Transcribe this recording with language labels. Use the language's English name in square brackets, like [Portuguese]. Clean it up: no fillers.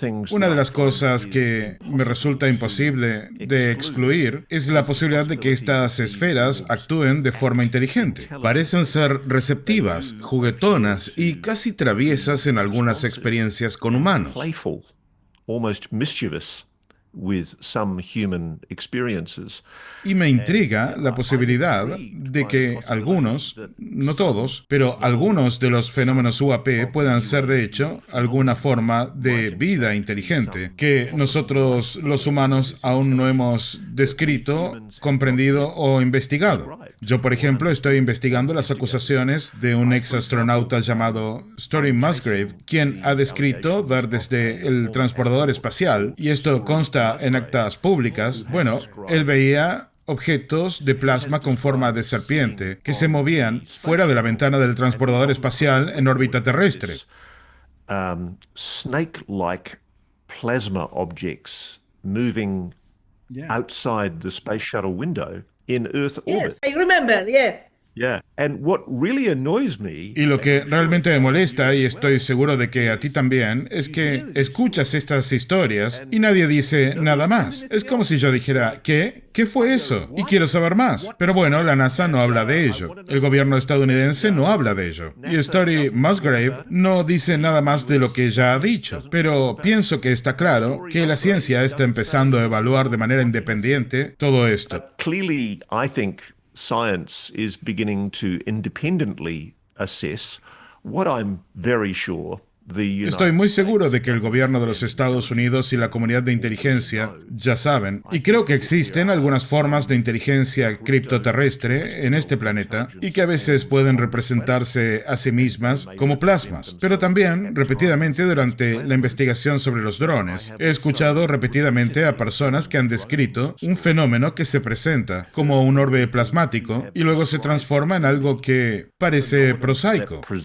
[Spanish] Una de las cosas que me resulta imposible de excluir es la posibilidad de que estas esferas actúen de forma inteligente. Parecen ser receptivas, juguetonas y casi traviesas en algunas experiencias con humanos. [English] Playful, almost mischievous with some human experiences. [Spanish] Y me intriga la posibilidad de que algunos, no todos, pero algunos de los fenómenos UAP puedan ser de hecho alguna forma de vida inteligente que nosotros los humanos aún no hemos descrito, comprendido o investigado. Yo, por ejemplo, estoy investigando las acusaciones de un ex astronauta llamado Story Musgrave, quien ha descrito ver desde el transbordador espacial, y esto consta en actas públicas. Bueno, él veía objetos de plasma con forma de serpiente que se movían fuera de la ventana del transbordador espacial en órbita terrestre. [English] Snake-like plasma objects moving outside the space shuttle window in Earth orbit. Yes, I remember, yes. Yeah. And what really annoys me. [Spanish] Y lo que realmente me molesta, y estoy seguro de que a ti también, es que escuchas estas historias y nadie dice nada más. Es como si yo dijera, ¿qué? ¿Qué fue eso? Y quiero saber más. Pero bueno, la NASA no habla de ello. El gobierno estadounidense no habla de ello. Y Story Musgrave no dice nada más de lo que ya ha dicho. Pero pienso que está claro que la ciencia está empezando a evaluar de manera independiente todo esto. [English] Clearly, I think science is beginning to independently assess what I'm very sure [Spanish] Estoy muy seguro de que el gobierno de los Estados Unidos y la comunidad de inteligencia ya saben, y creo que existen algunas formas de inteligencia criptoterrestre en este planeta y que a veces pueden representarse a sí mismas como plasmas. Pero también, repetidamente durante la investigación sobre los drones, he escuchado repetidamente a personas que han descrito un fenómeno que se presenta como un orbe plasmático y luego se transforma en algo que parece prosaico.